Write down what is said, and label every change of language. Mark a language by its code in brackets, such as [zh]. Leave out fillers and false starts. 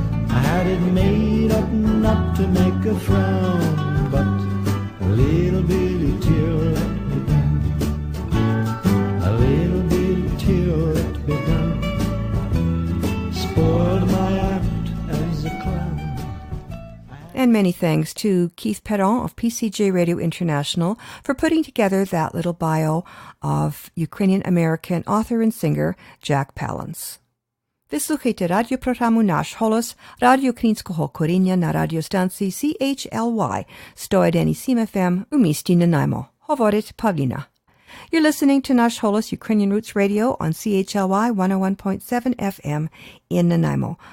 [en] I had it made up not to make a frown, but a little bitty tear let me down, a little bitty tear let me down, spoiled my act as a clown. And many thanks to Keith Perron of PCJ Radio International for putting together that little bio of Ukrainian-American author and singer Jack Palance. [uk] Vyslухайте радіопрограму Nash Holos, радіо українського коріння на радіостанції CHLY 101.7 FM у місті Nanaimo. Говорить Pavlina. [en] You're listening to Nash Holos Ukrainian Roots Radio on CHLY 101.7 FM in Nanaimo.